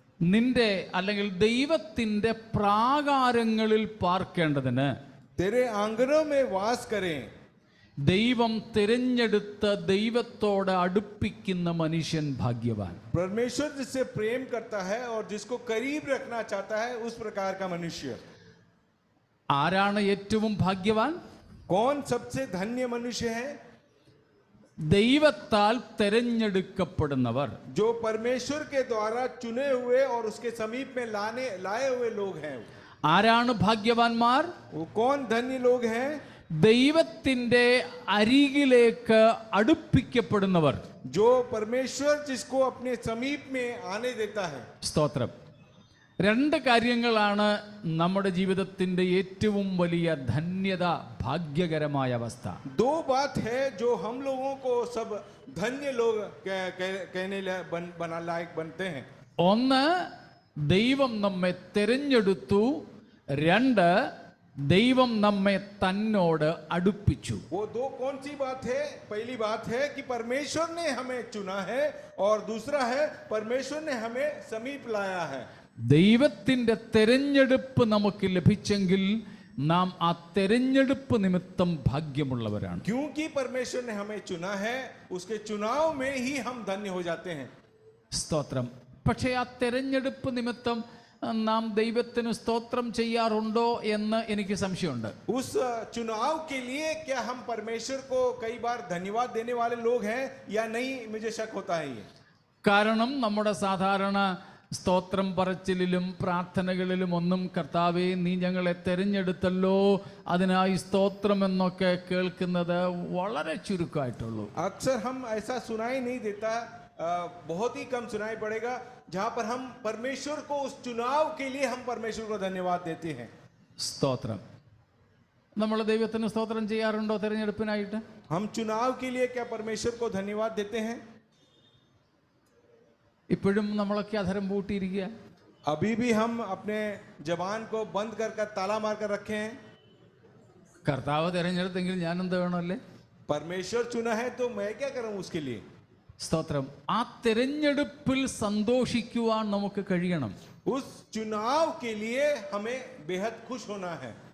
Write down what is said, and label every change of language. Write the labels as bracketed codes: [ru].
[ml] നിന്റെ അല്ലെങ്കിൽ ദൈവത്തിന്റെ പ്രാകാരങ്ങളിൽ പാർക്കേണ്ടതിന് [hi] तेरे आंगनों में वास करें. [ml] ദൈവം തിരഞ്ഞെടുത്ത ദൈവത്തോട് അടുപ്പിക്കുന്ന മനുഷ്യൻ ഭാഗ്യവാൻ. [hi] परमेश्वर जिससे प्रेम करता है और जिसको करीब रखना चाहता है, उस प्रकार का मनुष्य. [ml] ആരാണ് ഏറ്റവും ഭാഗ്യവാൻ? [hi] कौन सबसे धन्य मनुष्य है? [ml] ദൈവത്താൽ തിരഞ്ഞെടുക്കപ്പെടുന്നവർ. [hi] जो परमेश्वर के द्वारा चुने हुए और उसके समीप में लाए हुए लोग हैं. [ml] ആരാണ് ഭാഗ്യവാന്മാർ? [hi] वो कौन धन्य लोग हैं? [ml] ദൈവത്തിന്റെ അരികിലേക്ക് അടുപ്പിക്കപ്പെടുന്നവർ. [hi] जो परमेश्वर जिसको अपने समीप में आने देता है. [ml] സ്തോത്രം. രണ്ട് കാര്യങ്ങളാണ് നമ്മുടെ ജീവിതത്തിന്റെ ഏറ്റവും വലിയ ധന്യത, ഭാഗ്യകരമായ അവസ്ഥ. [hi] दो बात है जो हम लोगों को सब धन्य लोग कहने बना लायक बनते हैं. [ml] ഒന്ന്, ദൈവം നമ്മെ തിരഞ്ഞെടുത്തു. രണ്ട്, ദൈവം നമ്മെ തന്നോട് അടുപ്പിച്ചു. [hi] वो दो कौन सी बात है? पहली बात है कि परमेश्वर ने हमें चुना है और दूसरा है परमेश्वर ने हमें समीप लाया है. [ml] ദൈവത്തിന്റെ തെരഞ്ഞെടുപ്പ് നമുക്ക് ലഭിച്ചെങ്കിൽ നാം ആ തെരഞ്ഞെടുപ്പ് നിമിത്തം ഭാഗ്യമുള്ളവരാണ്. [hi] क्योंकि परमेश्वर ने हमें चुना है, उसके चुनाव में ही हम धन्य हो जाते हैं. [ml] സ്തോത്രം. പക്ഷേ ആ തെരഞ്ഞെടുപ്പ് നിമിത്തം നാം ദൈവത്തിന് സ്തോത്രം ചെയ്യാറുണ്ടോ എന്ന് എനിക്ക് സംശയമുണ്ട്. [hi] उस चुनाव के लिए क्या हम परमेश्वर को कई बार धन्यवाद देने वाले लोग हैं या नहीं, मुझे शक होता है ये. [ml] കാരണം നമ്മുടെ സാധാരണ സ്തോത്രം പറച്ചിലിലും പ്രാർത്ഥനകളിലും ഒന്നും കർത്താവേ നീ ഞങ്ങളെ തെരഞ്ഞെടുത്തല്ലോ അതിനായി സ്തോത്രം എന്നൊക്കെ കേൾക്കുന്നത് വളരെ ചുരുക്കമായിട്ടുള്ളൂ. [hi] अक्सर हम ऐसा सुनाई नहीं देता, बहुत ही कम सुनाई पड़ेगा जहां पर हम परमेश्वर को उस चुनाव के लिए हम परमेश्वर को धन्यवाद देते हैं. [ml] സ്തോത്രം. നമ്മൾ ദൈവത്തിന് സ്തോത്രം ചെയ്യാറുണ്ടോ തെരഞ്ഞെടുപ്പിനായിട്ട്? [hi] हम चुनाव के लिए क्या परमेश्वर को धन्यवाद देते हैं? [ml] ഇപ്പോഴും നമ്മളൊക്കെ അധരം പൂട്ടിയിരിക്കുക. [hi] अभी भी हम अपने जबान को बंद कर ताला मार कर रखे हैं. [ml] കർത്താവ് തിരഞ്ഞെടുത്തെങ്കിൽ ഞാൻ എന്ത് വേണമല്ലേ? [hi] परमेश्वर चुना है तो मैं क्या करूं उसके लिए. [ml] സ്തോത്രം. ആ തിരഞ്ഞെടുപ്പിൽ സന്തോഷിക്കുവാൻ നമുക്ക് കഴിയണം. [hi] उस चुनाव के लिए हमें बेहद खुश होना है.